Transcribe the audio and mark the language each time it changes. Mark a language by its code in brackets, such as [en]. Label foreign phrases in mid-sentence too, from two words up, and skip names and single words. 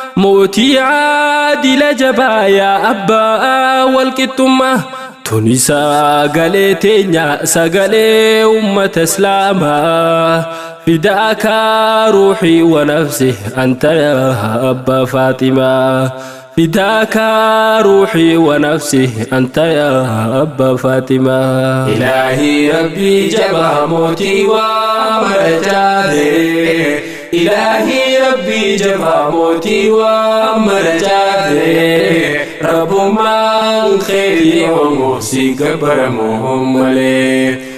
[om] Mootii caadila jabaa yaa abbaa wal qixxummaa. Tuni sagalee teenya, sagalee uummata Islaamaa. [ar] فداك روحي ونفسي أنت يا أبا فاطمة. فداك روحي ونفسي أنت يا أبا فاطمة. [om] Ilaahii Rabbii jaba mootii waa mara caale. Ilaahii Rabbii jaba mootii waa mara caale. Rabbummaan keeti yoomu si gabbaramu malee.